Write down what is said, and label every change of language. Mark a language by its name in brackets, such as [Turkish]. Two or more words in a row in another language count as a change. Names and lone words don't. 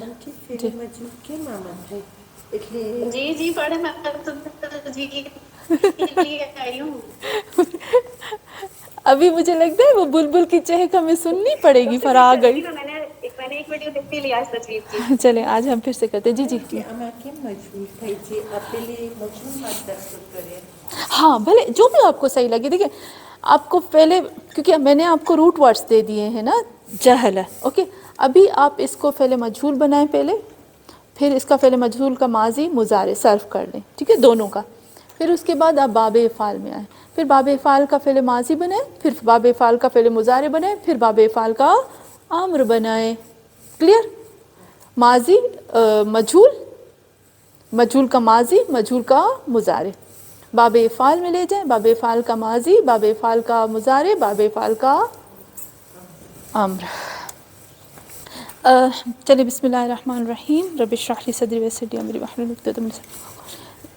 [Urdu] فعل مجہول کے معنی ہے એટલે جی جی پڑھے، میں تو جی لیے آئی ہوں. ابھی مجھے لگتا ہے وہ بلبل کی چہک ہمیں سننی پڑے گی، پر آ گئی. میں نے ایک ویڈیو دیکھی لی آج تجوید کی. چلیں آج ہم پھر سے کرتے. جی جی [Gujarati] કે આમાં કેમ મજબૂર થઈ છે આપેલી મજબૂરમાં દસ્તુર કરે. [Urdu] ہاں بھلے جو بھی آپ کو صحیح لگے. دیکھیں آپ کو پہلے، کیونکہ میں نے آپ کو [English] root words [Urdu] دے دیے ہیں نا، جہل ہے. اوکے، ابھی آپ اس کو فعل مجہول بنائیں پہلے، پھر اس کا فعل مجہول کا ماضی مضارع صرف کر لیں، ٹھیک ہے، دونوں کا. پھر اس کے بعد آپ باب افعال میں آئیں، پھر باب افعال کا فعل ماضی بنائیں، پھر باب افعال کا فعل مضارع بنائیں، پھر باب افعال کا امر بنائیں. کلیئر؟ ماضی مجہول، مجہول کا ماضی، مجہول کا مضارع، باب افعال میں لے جائیں، باب افعال کا ماضی، باب افعال کا مضارع، باب افعال کا امر. [Arabic] چلیے بسم اللہ الرحمن الرحیم. رب اشرح لی صدری ویسر لی امری واحلل عقدۃ من لسانی.